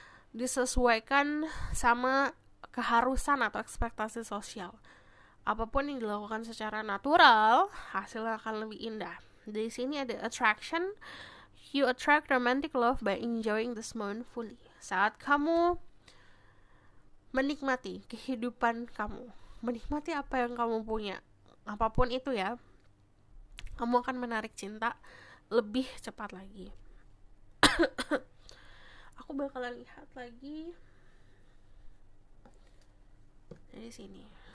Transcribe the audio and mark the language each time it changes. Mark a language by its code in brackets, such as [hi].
[id] Disesuaikan sama keharusan atau ekspektasi sosial. Apapun yang dilakukan secara natural, hasilnya akan lebih indah. Di sini ada attraction. [en] You attract romantic love by enjoying this moment fully. [id] Saat kamu menikmati kehidupan kamu, menikmati apa yang kamu punya, apapun itu ya, kamu akan menarik cinta lebih cepat lagi. Aku bakalan lihat lagi dari sini.